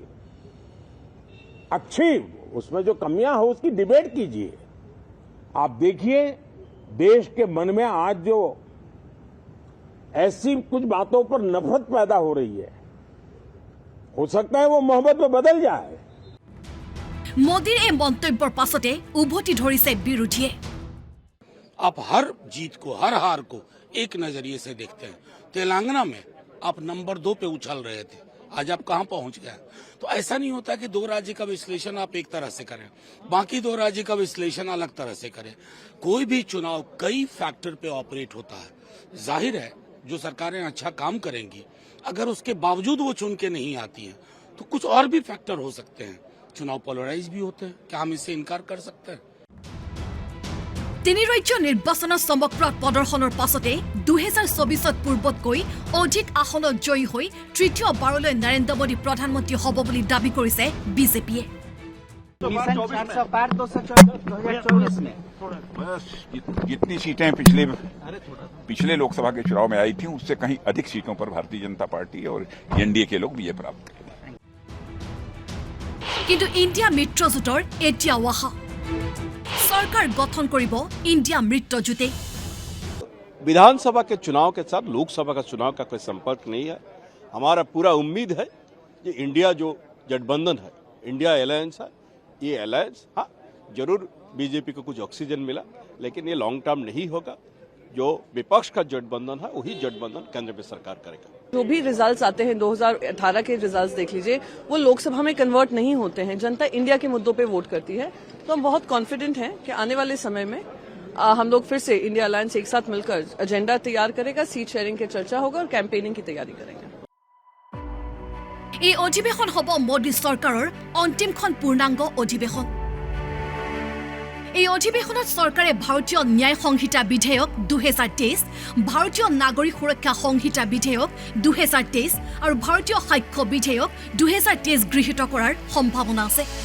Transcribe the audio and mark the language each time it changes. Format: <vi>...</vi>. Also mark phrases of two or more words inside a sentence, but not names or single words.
<hi>अच्छी उसमें जो कमियां हो उसकी डिबेट कीजिए। आप देखिए देश के मन में आज जो ऐसी कुछ बातों पर नफरत पैदा हो रही है, हो सकता है वो मोहब्बत में बदल जाए।</hi> <as>मोदीर এই মন্তব্যৰ পাছতে উভতি ধৰিছে বিৰোধীয়ে।</as> <hi>आप हर जीत को, हर हार को एक नजरिए से देखते हैं। तेलंगाना में आप नंबर 2 पे उछल रहे थे, आज आप कहां पहुंच गए? तो ऐसा नहीं होता कि 2 राज्य का विश्लेषण आप एक तरह से करें, बाकी 2 राज्य का विश्लेषण अलग तरह से करें। कोई भी चुनाव कई फैक्टर पे ऑपरेट होता है। जाहिर है जो सरकारें अच्छा काम करेंगी, अगर उसके बावजूद वो चुन के नहीं आती हैं तो कुछ और भी फैक्टर हो सकते हैं। चुनाव पोलराइज भी होते हैं, क्या हम इससे इनकार कर सकते हैं?</hi> <as>তিনি ৰাজ্য নিৰ্বাচনৰ চমকপ্ৰদ প্ৰদৰ্শনৰ পাছতে 2024 পূৰ্বতকৈ অধিক আসনত জয়ী হৈ তৃতীয়বাৰলৈ নৰেন্দ্ৰ মোদী প্ৰধানমন্ত্ৰী হ'ব বুলি দাবী কৰিছে বিজেপিয়ে।</as> <hi>जितनी सीटें पिछले लोकसभा के चुनाव में आई थी उससे कहीं अधिक सीटों पर भारतीय जनता पार्टी और एनडीए के लोग विजय प्राप्त करेंगे।</hi> <as>কিন্তু ইণ্ডিয়া মিত্ৰজোঁটৰ এতিয়াও আশা, চৰকাৰ গঠন কৰিব ইণ্ডিয়া মিত্ৰজোঁটে।</as> <hi>विधानसभा के चुनाव के साथ लोकसभा का चुनाव का कोई संपर्क नहीं है। हमारा पूरा उम्मीद है कि इंडिया जो गठबंधन है, इंडिया अलायंस है, ये अलायंस हाँ जरूर बीजेपी को कुछ ऑक्सीजन मिला, लेकिन ये</hi> <en>long term</en> <hi>नहीं होगा। जो विपक्ष का गठबंधन है वही गठबंधन केंद्र में सरकार करेगा। जो भी रिजल्ट्स आते हैं 2018 के रिजल्ट्स देख लीजिए, वो लोकसभा में कन्वर्ट नहीं होते हैं। जनता इंडिया के मुद्दों पे वोट करती है। तो हम बहुत कॉन्फिडेंट हैं कि आने वाले समय में हम लोग फिर से इंडिया अलायंस एक साथ मिलकर एजेंडा तैयार करेगा,</hi> <en>seat sharing</en> <hi>की चर्चा होगा और कैंपेनिंग की तैयारी करेंगे।</hi> <as>এই অধিৱেশন হ'ব মোদী চৰকাৰৰ অন্তিমখন পূৰ্ণাংগ অধিৱেশন। এই অধিৱেশনত চৰকাৰে ভাৰতীয় ন্যায় সংহিতা বিধেয়ক 2023, ভাৰতীয় নাগৰিক সুৰক্ষা সংহিতা বিধেয়ক 2023 আৰু ভাৰতীয় সাক্ষ্য বিধেয়ক 2023 গৃহীত কৰাৰ সম্ভাৱনা আছে।</as>